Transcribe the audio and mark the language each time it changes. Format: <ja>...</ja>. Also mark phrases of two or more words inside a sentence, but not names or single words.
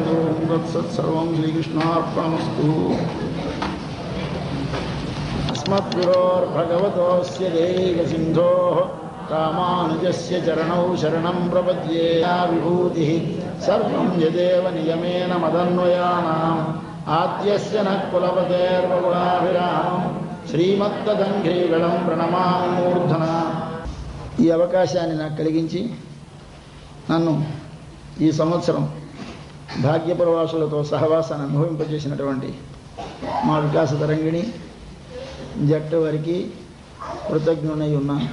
<sa>ॐ तत्सत्सर्वं श्रीकृष्णार्पणमस्तु. अस्मद्गुरोर्भगवतोऽस्य दैकसिन्धोः रामानुजस्य चरणौ शरणं प्रपद्ये. विभूतिः सर्वं यदेव नियमेन मदन्वयानाम् आद्यस्य नः कुलपतेर्वगुणाभिरामम् శ్రీమత్తదంఘ్రీగళం ప్రణమామి మూర్ధన.</sa> <te>ఈ అవకాశాన్ని నాకు కలిగించి నన్ను ఈ సంవత్సరం భాగ్యప్రవాసులతో సహవాసాన్ని అనుభవింపజేసినటువంటి మా వికాస తరంగిణి జట్టు వారికి కృతజ్ఞునై ఉన్నాను.</te>